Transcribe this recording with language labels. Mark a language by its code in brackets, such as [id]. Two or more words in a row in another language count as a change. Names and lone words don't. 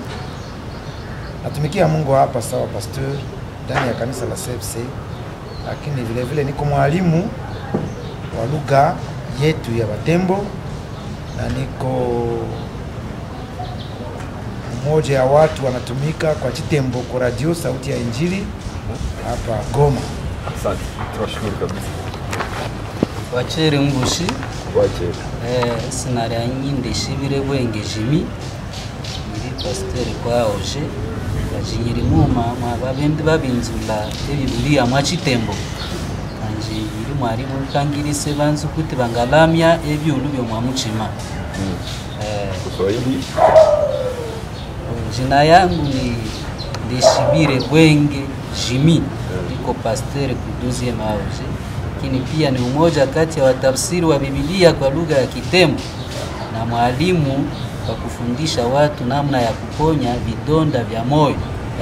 [sw] Natumikia Mungu hapa sawa pasteur ndani ya kanisa la CFC, lakini vile vile niko mwalimu wa lugha yetu ya Batembo na niko mmoja ya watu wanatumika kwa Chitembo kwa radio sauti ya Injili hapa Goma. Asante. Tunashukuru kabisa. [tbt] Wachere Mbushi. Wachere. Sinaria nyinde shibire bwenge Jimi. Ndi pasteur kwa Oje. Kajinyiri muma babende babinzula Biblia mwachitembo. Kanji iri mwarimu kangirise banzu kuti bangalamya ebyulu byo mwamuchima. [sw] Kiswahili. Jina yangu ni Ndeshibire Bwenge Jimi. Niko pasteur ku 12e Oje. Lakini pia ni umoja kati ya watafsiri wa Biblia kwa lugha ya Kitembo na mwalimu wa kufundisha watu namna ya kuponya vidonda vya moyo.